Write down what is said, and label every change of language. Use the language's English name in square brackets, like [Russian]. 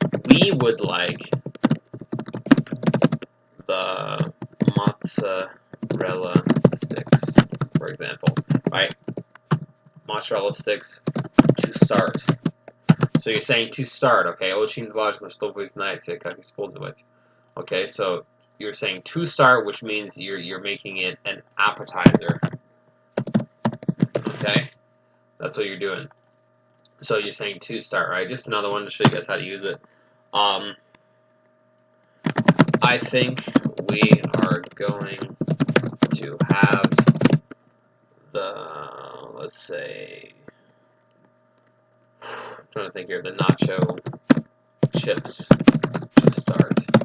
[English] We would like the mozzarella sticks, for example, right? Mozzarella sticks to start. So you're saying to start, okay? [Russian] Очень важно, что вы знаете, как использовать. [English] Okay, so you're saying to start, which means you're making it an appetizer. Okay, that's what you're doing. So you're saying to start, right? Just another one to show you guys how to use it. I think we are going to have the, let's say, I'm trying to think here, the nacho chips to start.